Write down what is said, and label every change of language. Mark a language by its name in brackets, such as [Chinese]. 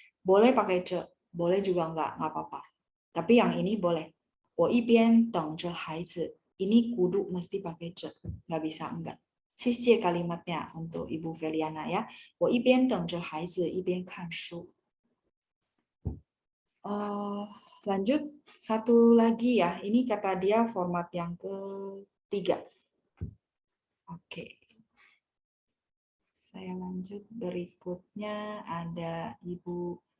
[Indonesian] Boleh pakai ce, boleh juga nggak apa-apa. Tapi yang ini boleh. [Chinese] 我一边等着孩子. [Indonesian] Ini kudu mesti pakai ce, nggak bisa enggak. Sisi kalimatnya untuk Ibu Feliana ya. [Chinese] 我一边等着孩子一边看书. [Indonesian] Lanjut satu lagi ya. Ini kata dia format yang ketiga. Oke. Saya lanjut berikutnya ada Ibu.